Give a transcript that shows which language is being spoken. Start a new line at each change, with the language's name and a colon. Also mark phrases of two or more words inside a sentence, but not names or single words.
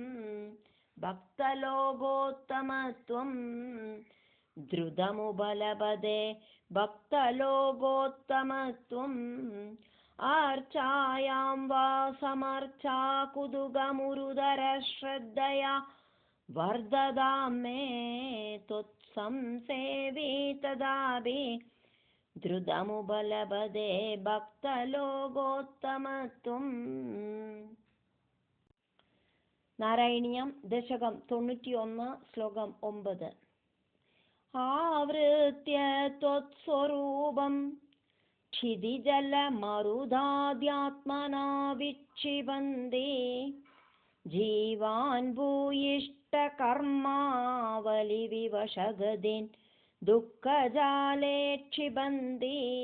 Sanskrit: भक्तलोकोत्तमत्वं धृतमुपलभते भक्तलोकोत्तमत्वम् अर्चायां वा समर्चा कुतुकमुरुदरश्रद्धया वर्धतां मे त्वत्संसेवी तदापि धृतमुपलभते भक्तलोकोत्तमत्वम् നാരായണീയം ദശകം 91 ശ്ലോകം 9 आवृत्य त्वत्स्वरूपं क्षितिजलमरुदाद्यात्मना विक्षिपन्ति जीवान् भूयिष्ठकर्मावलिविवशगतिन् दुःखजाले क्षिपन्ति